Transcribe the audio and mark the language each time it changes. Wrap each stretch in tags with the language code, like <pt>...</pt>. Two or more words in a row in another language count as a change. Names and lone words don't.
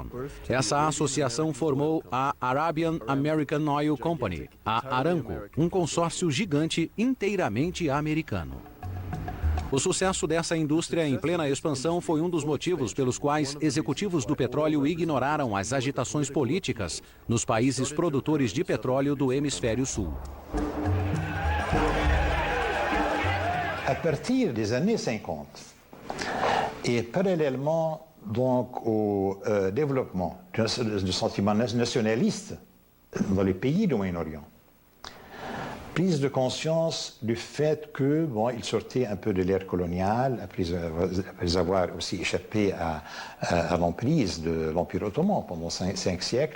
<pt>Essa associação formou a Arabian American Oil Company, a Aramco, um consórcio gigante inteiramente americano. O sucesso dessa indústria em plena expansão foi um dos motivos pelos quais executivos do petróleo ignoraram as agitações políticas nos países produtores de petróleo do hemisfério sul.</pt> <fr>À partir des années 50, et parallèlement donc au développement du sentiment nationaliste dans les pays du Moyen-Orient, prise de conscience du fait que, bon, il sortait un peu de l'ère coloniale, après avoir aussi échappé à l'emprise de l'Empire ottoman pendant 5 siècles.</fr>